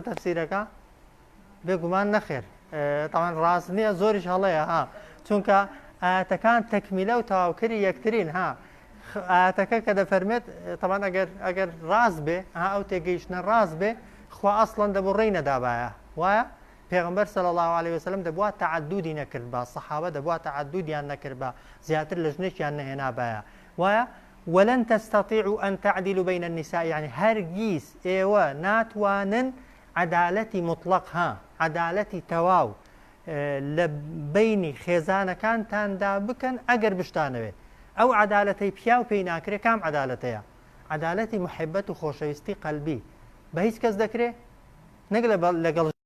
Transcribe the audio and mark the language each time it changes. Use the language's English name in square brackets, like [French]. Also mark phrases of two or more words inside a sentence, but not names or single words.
[Central Kurdish] تەفسیرەکە بێگومان نەخێر تەوان ڕاست نییە زۆریش هەڵەیە ها چونکە ئاەتەکان تەکمیلە و تەواوکەری یەکترین ها ئاەتەکە کە دەفەرمێت تەوان ئەگەر ڕاست بێ ئەو تێگەیشتنە ڕاست بێ خوا ئەسڵەن دەبڕێی نەدابایە وایە پێغمبەر [Arabic] صلی الله عليه وسلم [Central Kurdish] دەبووە تعدودی نەکرد بە سەحابە دەبووە تعدودیان نەکرد بە زیاتر لە ژنێکیان نەهێنا بایە وایە [Arabic] ولن تستطيعوا أن تعدلوا بين النساء يعني [Central Kurdish] هرگیز ئێوە ناتوانن عدالەتی مطلق ها عدالەتی تەواو لە بینی خێزانەکانتاندا بکەن ئەگەر بشتانەوێت ئەو عدالەتەی پیا و پێی ناکرێت کام عدالەتەیە عدالەتی محبەت و خۆشەویستی قەلبی بە هیچ کەس دەکرێت نەک لەگەڵ